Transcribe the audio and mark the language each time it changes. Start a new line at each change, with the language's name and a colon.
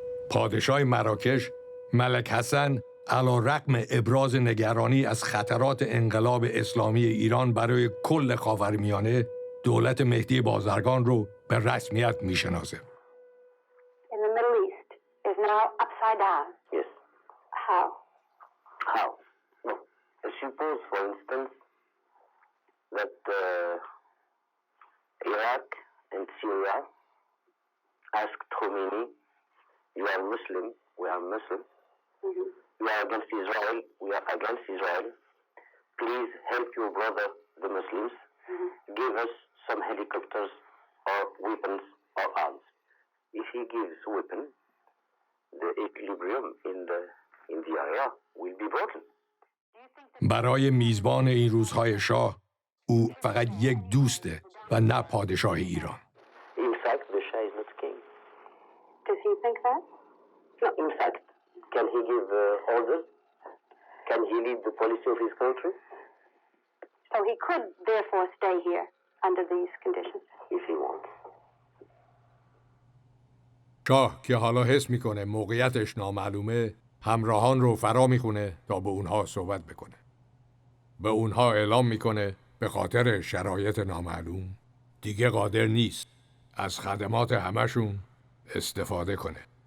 Persian: پادشاه مراکش ملک حسن علی‌رغم ابراز نگرانی از خطرات انقلاب اسلامی ایران برای کل خاورمیانه، دولت مهدی بازرگان رو به رسمیت میشناسه.
English: In the Middle East is now upside down. Yes. How? How? No. Suppose, for instance, that Iraq and Syria asked Khomeini, you are Muslim, we are Muslim. Mm-hmm. You are against Israel, we are against Israel. Please help your brother, the Muslims. Mm-hmm. Give us some helicopters or weapons or arms. If he gives weapon, the equilibrium in the area will be broken.
Persian: برای میزبان این روزهای شاه، او فقط یک دوسته و نه پادشاه ایران.
English: In fact, the Shah is not king. Does he think that? No, in fact, can he give orders? Can he lead the policy of his country? So he could therefore stay here under these conditions. If he wants.
Persian: شاه که حالا حس میکنه موقعیتش نامعلومه، همراهان رو فرا میخونه تا به اونها صحبت بکنه. به اونها اعلام میکنه به خاطر شرایط نامعلوم دیگه قادر نیست از خدمات همشون استفاده کنه.